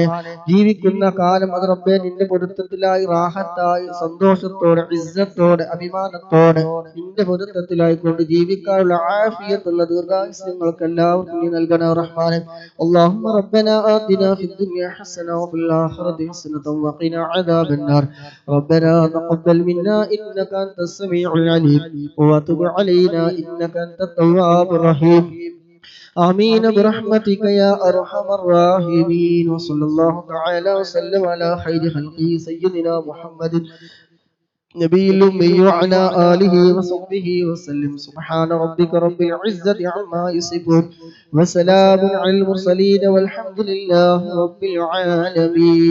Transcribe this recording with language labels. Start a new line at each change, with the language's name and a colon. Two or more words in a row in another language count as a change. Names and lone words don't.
Malayalam: ജീവിക്കുന്ന കാലം അത് റബ്ബേ നിന്റെ പൊരുത്തത്തിലായി, റാഹത്തായി, സന്തോഷത്തോടെ, ഇസ്സത്തോടെ, അഭിമാനത്തോടെ നിന്റെ പൊരുത്തത്തിലായിക്കൊണ്ട് ജീവിക്കാനുള്ള ആഫിയത്തുള്ള ദീർഘായുസ് ഞങ്ങൾക്ക് എല്ലാവർക്കും നീ നൽകണേ റഹ്മാനെ.
Arabic: اللهم ربنا آتنا في الدنيا حسنة وفي الآخرة حسنة وقنا عذاب النار. ربنا تقبل منا إنك أنت السميع العليم وتب علينا إنك أنت التواب الرحيم. آمين برحمتك يا أرحم الراحمين. وصلى الله تعالى وسلم على خير خلقه سيدنا محمد نبي الأمي وعلى آله وصحبه وسلم. سبحان ربك رب العزة عما يصفون وسلام على المرسلين والحمد لله رب العالمين.